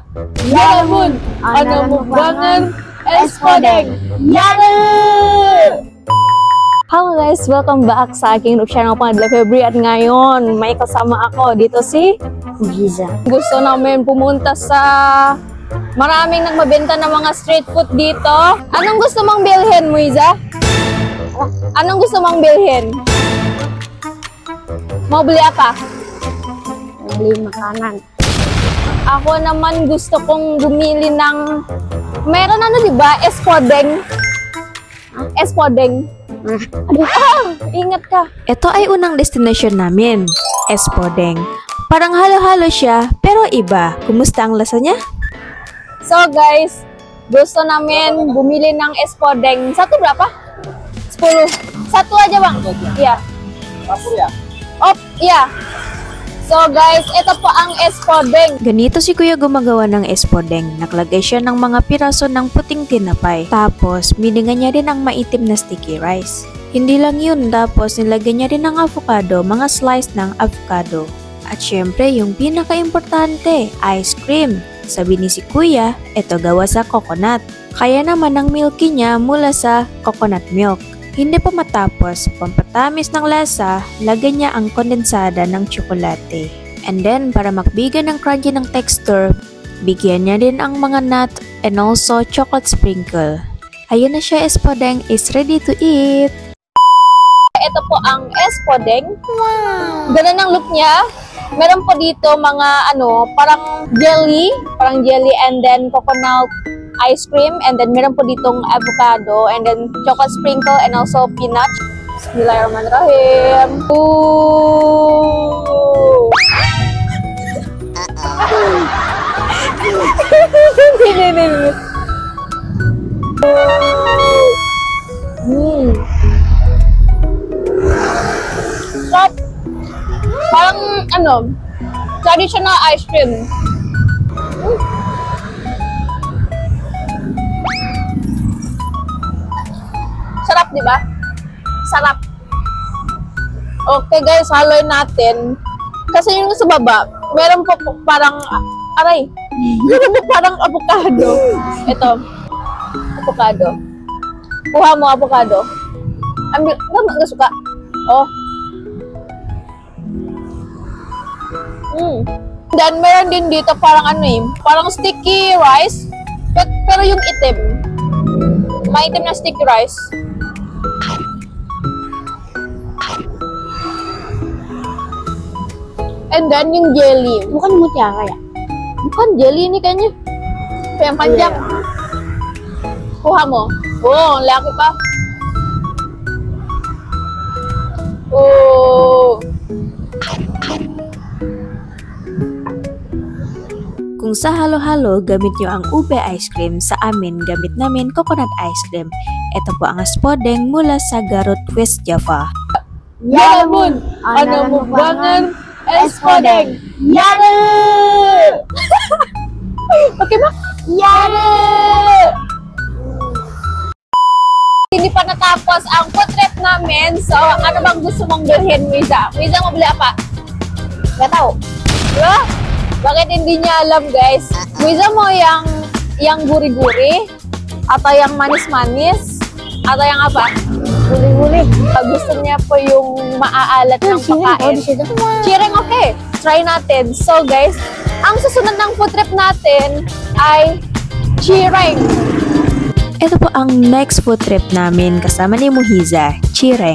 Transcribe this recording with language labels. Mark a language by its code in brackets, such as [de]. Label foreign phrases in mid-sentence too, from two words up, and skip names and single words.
[tl] Yalamon! Ano mukbangan? Espodeng! Yare! [en] Hello guys! Welcome back [tl] sa aking [en] YouTube channel [tl] Panadla February at ngayon may kasama ako dito si Giza. Gusto namin pumunta sa maraming nagmabenta ng mga street food dito. Anong gusto mong bilhin, Muiza? Anong gusto mong bilhin? [id] Mau beli apa? Beli makanan. [tl] Ako naman gusto kong bumili ng meron ano, di ba? Espodeng. Espodeng. Ingat ka. Ito ay unang destination namin, Espodeng. Parang halo-halo siya, pero iba. Kumusta ang lasa niya? [en] So guys, [tl] gusto namin bumili ng Espodeng. [id] Satu berapa? 10. Satu aja bang? Iya. Oh, iya. [en] So guys, [tl] ito po ang Espodeng. Ganito si Kuya gumagawa ng Espodeng. Naglagay siya ng mga piraso ng puting tinapay. Tapos, miningan niya din ang maitim na [en] sticky rice. [tl] Hindi lang yun, tapos nilagyan niya din ng avocado, mga slice ng avocado. At syempre, yung pinaka-importante, [en] ice cream. [tl] Sabi ni si Kuya, ito gawa sa coconut. Kaya naman ang milky niya mula sa [en] coconut milk. [tl] Hindi pa matapos, pampatamis ng lasa, lagyan niya ang kondensada ng tsokolate. [en] And then, [tl] para magbigay ng crunchy ng texture, bigyan niya din ang mga [en] nut and also chocolate sprinkle. [tl] Ayun na siya, Espodeng [en] is ready to eat! [tl] Ito po ang Espodeng. Wow! Ganun ang look niya. Meron po dito mga parang [en] jelly and then coconut ice cream, and then [tl] meron po ditong avocado, [en] and then chocolate sprinkle, and also peanut. [ar] Bismillahirrahmanirrahim. [en] Ooh! Stop! [tl] Parang [en] traditional ice cream. [tl] Sarap, di ba? Sarap. [en] Okay guys, [tl] haloy natin. Kasi yung sa baba, meron po parang, meron po parang avocado. Ito, avocado. Kuha mo avocado. [id] Ambil, nggak suka? Oh. [tl] Dan meron din dito parang parang [en] sticky rice. [tl] Pero yung itim. Maitim na [en] sticky rice. And then [tl] yung jelly. [id] Bukan mutiara ya? Bukan, jelly ini kayaknya. Yang panjang. [tl] Kuha mo. Oh, laki pa. Oh. Kung sa halo-halo, gamit nyo ang ube [en] ice cream, [tl] sa amin, gamit namin [en] coconut ice cream. [tl] Ito po ang Espodeng mula sa Garut, West Java. Yalamon! Ano mukbangan? Espodeng! Yare! Okay ba? Yare! Hindi pa natapos ang [en] food trip [tl] namin. So, ano bang gusto mong bilhin, Muiza? [id] Muiza, mo bili apa? Gak tau. [tl] Diba? Bakit hindi niya alam, guys? [id] Muiza mo yang guri-guri? Atau yang manis-manis? Atau yang apa? Guli-guli. [tl] Gusto niya po yung maaalat ng pagkain. Cireng, okay. Try natin. [en] So, guys, [tl] ang susunod ng [en] food trip [tl] natin ay cireng. Ito po ang [en] next food trip [tl] namin kasama ni Muhiza, Cireng.